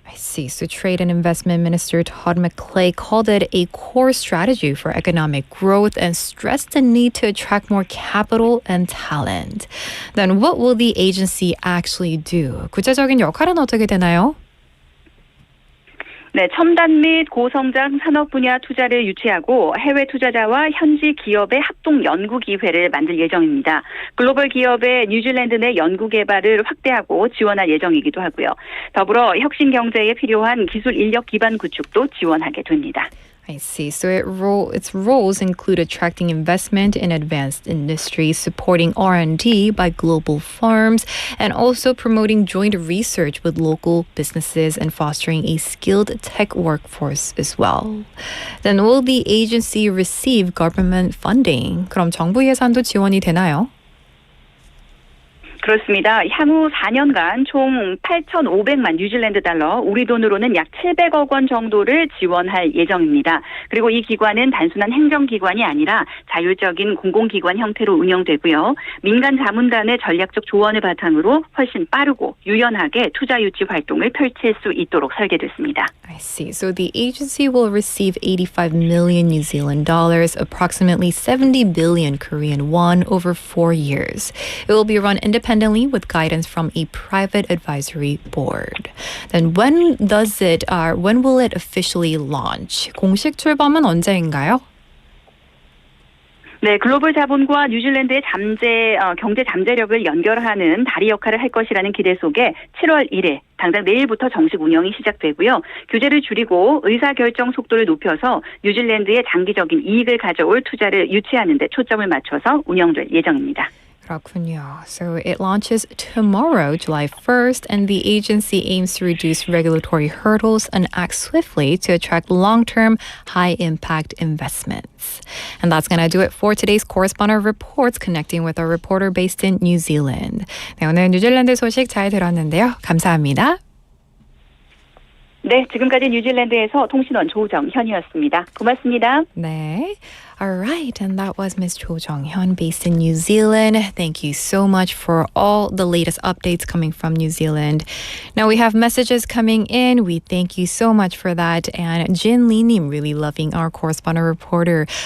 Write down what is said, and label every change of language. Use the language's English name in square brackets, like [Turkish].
[English] I see. So Trade and Investment Minister Todd McClay called it a core strategy for economic growth and stressed the need to attract more capital and talent. Then what will the agency actually do? [Korean] 구체적인 역할은 어떻게 되나요? 네, 첨단 및 고성장 산업 분야 투자를 유치하고 해외 투자자와 현지 기업의 합동 연구 기회를 만들 예정입니다. 글로벌 기업의 뉴질랜드 내 연구 개발을 확대하고 지원할 예정이기도 하고요. 더불어 혁신 경제에 필요한 기술 인력 기반 구축도 지원하게 됩니다. [English] I see. So its roles include attracting investment in advanced industries, supporting R&D by global firms, and also promoting joint research with local businesses and fostering a skilled tech workforce as well. Then will the agency receive government funding? [Korean] 그럼 정부 예산도 지원이 되나요? 그렇습니다. 향후 4년간 총 8,500만 뉴질랜드 달러, 우리 돈으로는 약 700억 원 정도를 지원할 예정입니다. 그리고 이 기관은 단순한 행정기관이 아니라 자율적인 공공기관 형태로 운영되고요. 민간 자문단의 전략적 조언을 바탕으로 훨씬 빠르고 유연하게 투자 유치 활동을 펼칠 수 있도록 설계됐습니다. [English] I see. So the agency will receive 85 million New Zealand dollars, approximately 70 billion Korean won over 4 years. It will be run independently with guidance from a private advisory board. Then when will it officially launch? [Korean] 공식 출범은 언제인가요? 네, 글로벌 자본과 뉴질랜드의 경제 잠재력을 연결하는 다리 역할을 할 것이라는 기대 속에 7월 1일 당장 내일부터 정식 운영이 시작되고요. 규제를 줄이고 의사결정 속도를 높여서 뉴질랜드의 장기적인 이익을 가져올 투자를 유치하는 데 초점을 맞춰서 운영될 예정입니다. 그렇군요. So it launches tomorrow, July 1st, and the agency aims to reduce regulatory hurdles and act swiftly to attract long-term, high-impact investments. And that's going to do it for today's Correspondent Reports, connecting with our reporter based in New Zealand. 네, 오늘 뉴질랜드 소식 잘 들었는데요. 감사합니다. 네, 지금까지 뉴질랜드에서 통신원 조정현이었습니다. 고맙습니다. 네. [English] All right, and that was Ms. Cho Jong-hyun based in New Zealand. Thank you so much for all the latest updates coming from New Zealand. Now we have messages coming in. We thank you so much for that. And Jin Lee Nim really loving our correspondent reporter.